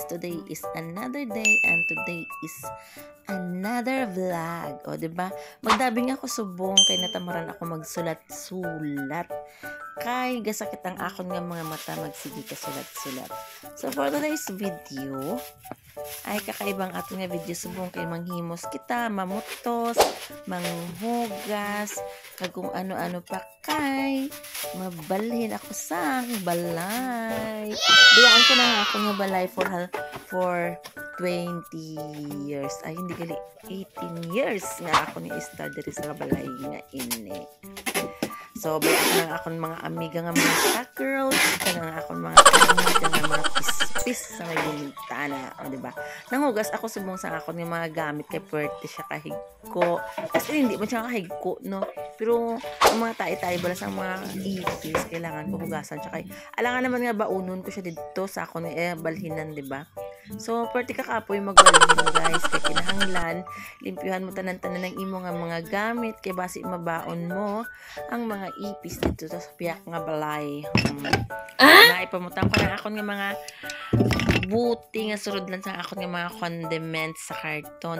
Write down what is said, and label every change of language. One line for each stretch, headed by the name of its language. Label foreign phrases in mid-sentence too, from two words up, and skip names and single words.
English: Today is another day and today is another vlog.
Hiligaynon: O, diba? Magdabing ako subong kay natamaran ako magsulat-sulat. Kay gasakit ang akon nga mga mata magsige ka sulat-sulat.
English: So, for today's video,
Hiligaynon: ay kakaibang ato nga video subong kay manghimos kita, mamutos, manghugas, kag kung ano-ano pa kay mabalhin ako sa balay. Biyaan ko na nga ako nga balay for 20 years. Ay, hindi gali 18 years nga ako ni start diri sa balay nga ini. So, biyaan na akong mga amiga nga mga soccer, kaya nga akong mga amiga nga mga pispis sa may bintana. O, diba? Nanghugas ako subong sa akong nga mga gamit kay pwerte siya kahigko. Kasi hindi mo siya kahigko, no? Pero, ang mga tayo-tayo bala sa mga ipis, kailangan ko hugasan siya kay. Alangan naman nga baunon ko siya dito sa akong balhinan, diba? So, pwerte ka kapoy magbalhin, guys. Kaya kinahanglan, limpyuhan mo tanan-tanan ng imo nga mga gamit. Kaya basi mabaon mo ang mga ipis dito sa piyak nga balay. Naipamutang ko na akong nga mga buti nga surod lang sa akong nga mga condiments sa karton.